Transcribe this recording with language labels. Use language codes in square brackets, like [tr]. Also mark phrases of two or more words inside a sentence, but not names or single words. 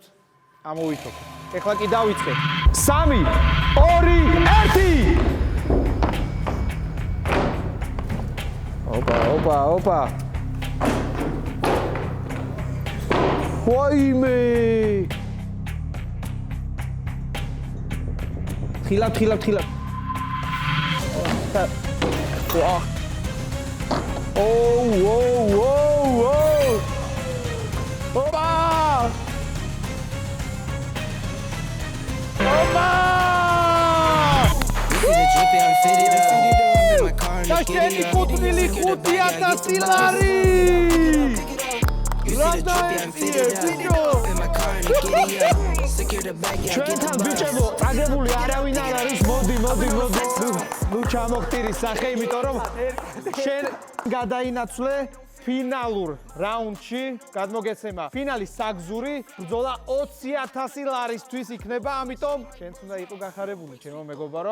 [ka] ამოვითოქეთ. ეხლა კი დავიწყეთ. 3, 2, 1. Opa. Ვაიმე! ხილავ. Opa! Dașteni cutmili cutiata silari! Radaeție, video! ჩვენთან ბიჭებო, აგებული არავინ არ არის, მოდი. ნუ ჩამოხტირი სახე, იმიტომ რომ შენ გადაინაცვლე ფინალურ რაუნდში, გადმოგეცემა ფინალის საგზური, ბრძოლა 20,000 ლარისთვის იქნება, ამიტომ შენც უნდა იყო გახარებული, ჩემო მეგობარო.